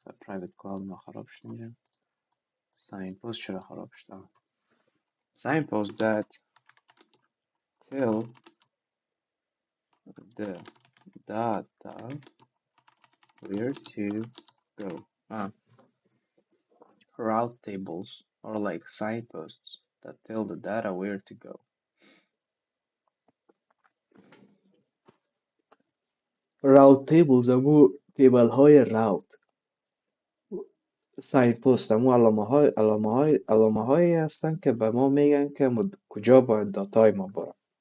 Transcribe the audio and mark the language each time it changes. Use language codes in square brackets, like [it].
[fa] private cloud ما خراب شده. [en] Signpost [fa] چرا خراب شده؟ [en] Signposts that tell the data where to go. Route tables are like signposts that tell the data where to go. [fa] Route tables همون تیبل های راوت. ساینپوست همون علامه هایی هستن که به ما میگن که کجا باید داتای ما برن.